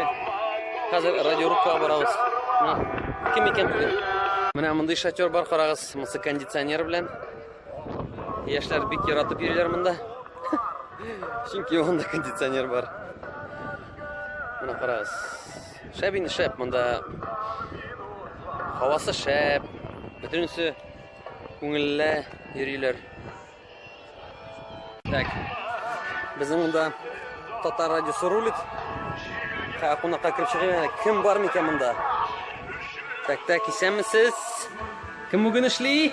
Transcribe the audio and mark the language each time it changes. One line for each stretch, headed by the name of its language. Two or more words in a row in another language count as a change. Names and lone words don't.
Tatar: Хәзер радиорубкага барабыз. Кем икән бүген? Менә мондай шатер бар, карагыз, мысы кондиционер белән. Яшьләр бик яратып йөриләр монда. Чөнки монда кондиционер бар. Менә карагыз. Шәбине шәп монда. Havası şəp, bütünüsü күңелле йөриләр. Так, безнең монда Татар радиосы рулит. Кунакка кирип чыгып, кем бар микән монда? Так, исәнмесез? Кем бүген эшли?